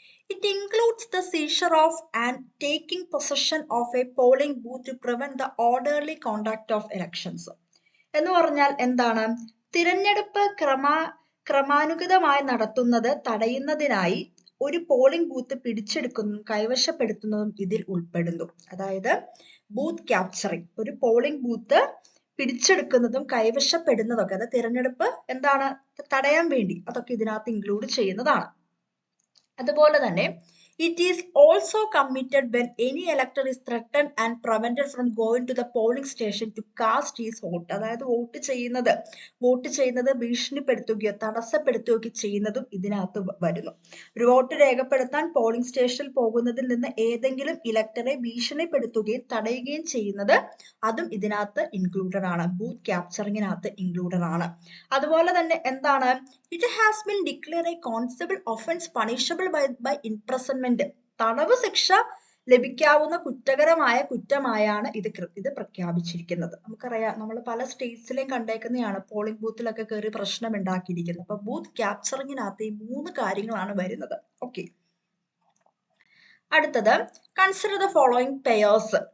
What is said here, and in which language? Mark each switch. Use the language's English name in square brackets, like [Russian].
[English] It includes the seizure of and taking possession of a polling booth to prevent the orderly conduct of elections. [Malayalam] എന്ന് പറഞ്ഞാൽ എന്താണ്? തിരഞ്ഞെടുപ്പ് ക്രമാനുഗതമായി നടത്തുന്നത് തടയുന്നതിനായി ഒരു പോളിംഗ് ബൂത്ത് പിടിച്ചെടുക്കുന്നതും കൈവശപ്പെടുത്തുന്നതും ഇതിൽ ഉൾപ്പെടുന്നു. അതായത് ബൂത്ത് ക്യാപ്ചറിങ്, ഒരു പോളിംഗ് ബൂത്ത് പിടിച്ചെടുക്കുന്നതും കൈവശപ്പെടുന്നതൊക്കെ, അത് തിരഞ്ഞെടുപ്പ് എന്താണ് തടയാൻ വേണ്ടി, അതൊക്കെ ഇതിനകത്ത് ഇൻക്ലൂഡ് ചെയ്യുന്നതാണ്. അതുപോലെ തന്നെ [English] It is also committed when any elector is threatened and prevented from going to the polling station to cast is vote. [Malayalam] അതായത് വോട്ട് ചെയ്യുന്നത് ഭീഷണിപ്പെടുത്തുകയോ തടസ്സപ്പെടുത്തുകയോ ചെയ്യുന്നതും ഇതിനകത്ത് വരുന്നു. ഒരു വോട്ട് രേഖപ്പെടുത്താൻ പോളിംഗ് സ്റ്റേഷനിൽ പോകുന്നതിൽ നിന്ന് ഏതെങ്കിലും ഇലക്ടറെ ഭീഷണിപ്പെടുത്തുകയും തടയുകയും ചെയ്യുന്നത്, അതും ഇതിനകത്ത് ഇൻക്ലൂഡഡ് ആണ്. ബൂത്ത് ക്യാപ്ചറിങ്ങിനകത്ത് ഇൻക്ലൂഡഡ് ആണ്. അതുപോലെ തന്നെ എന്താണ്? [English] It has been declared a constable offense punishable by imprisonment. [Malayalam] തടവ് ശിക്ഷ ലഭിക്കാവുന്ന കുറ്റകരമായ കുറ്റമായാണ് ഇത് പ്രഖ്യാപിച്ചിരിക്കുന്നത്. നമുക്കറിയാം, നമ്മൾ പല സ്റ്റേറ്റ്സിലെയും കണ്ടേക്കുന്നതാണ് പോളിംഗ് ബൂത്തിലൊക്കെ കയറി പ്രശ്നം ഉണ്ടാക്കിയിരിക്കുന്നത്. അപ്പൊ ബൂത്ത് ക്യാപ്ചറിങ്ങിനകത്ത് ഈ 3 കാര്യങ്ങളാണ് വരുന്നത്. ഓക്കെ, അടുത്തത് [English] Consider the following pairs.